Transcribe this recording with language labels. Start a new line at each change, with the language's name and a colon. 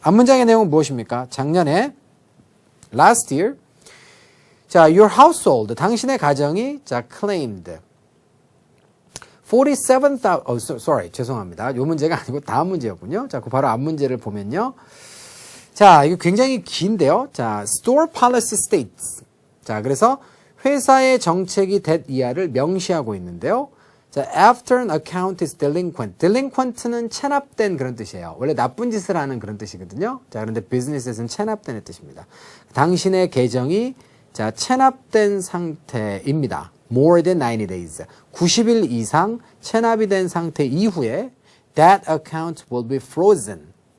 Korean: 앞문장의 내용은 무엇입니까? 작년에 last year 자,
English: your household
Korean: 당신의 가정이 자, claimed 47,000 죄송합니다. 이 문제가 아니고 다음 문제였군요. 자, 그 바로 앞 문제를 보면요. 자, 이거 굉장히 긴데요. 자, store policy states. 자, 그래서 회사의 정책이 that 이하를 명시하고 있는데요.
English: 자, after an account is delinquent.
Korean: delinquent는 체납된 그런 뜻이에요. 원래 나쁜 짓을 하는 그런 뜻이거든요. 자, 그런데 business에서는 체납된의 뜻입니다. 당신의 계정이 자, 체납된 상태입니다.
English: more than 90 days.
Korean: 90일 이상 체납이 된 상태 이후에
English: that account will be frozen.